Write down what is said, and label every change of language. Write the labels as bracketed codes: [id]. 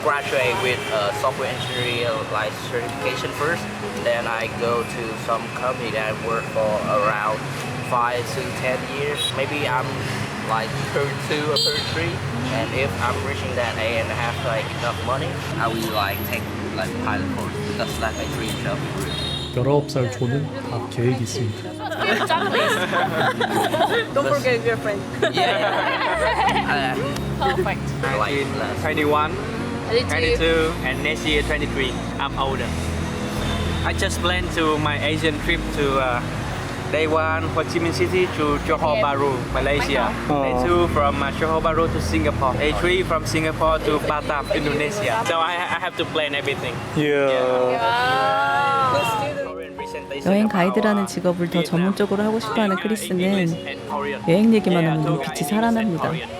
[en] Graduate with software engineering like certification first, then I go to some company that I work for around 5 to 10 years. Maybe I'm like 32 or 33, and if I'm reaching that age and have like enough money, I will like take like pilot course. That's like my dream job. [ko] 19살 조는 다 계획이 있습니다. [en] Don't forget your friend. Yeah. Perfect. Like 21, 22. 22, and next year 23. I'm older. I just planned to my Asian trip to Day 1 Ho Chi Minh City to Johor Bahru, Malaysia. Day 2 from Johor Bahru to Singapore. Day 3 from Singapore to Batam, Indonesia. So I have to plan everything. [ko] 여행 가이드라는 직업을 더 전문적으로 하고 싶어하는 크리스는 여행 얘기만 하면 눈빛이 살아납니다.